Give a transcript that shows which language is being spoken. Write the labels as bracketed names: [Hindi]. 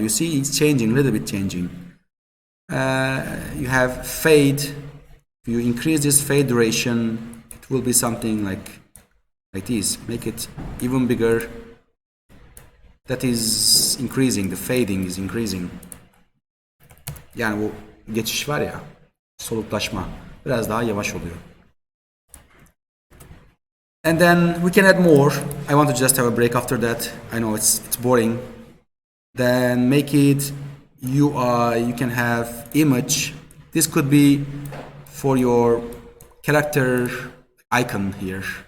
[English] You see it's changing, a little bit changing. You have fade. If you increase this fade duration, it will be something like this. Make it even bigger. That is increasing, the fading is increasing. [Turkish] Yani bu geçiş var ya, soluklaşma biraz daha yavaş oluyor. [English] And then we can add more. I want to just have a break after that. I know it's boring. Then make it UI. You can have image. This could be for your character icon here.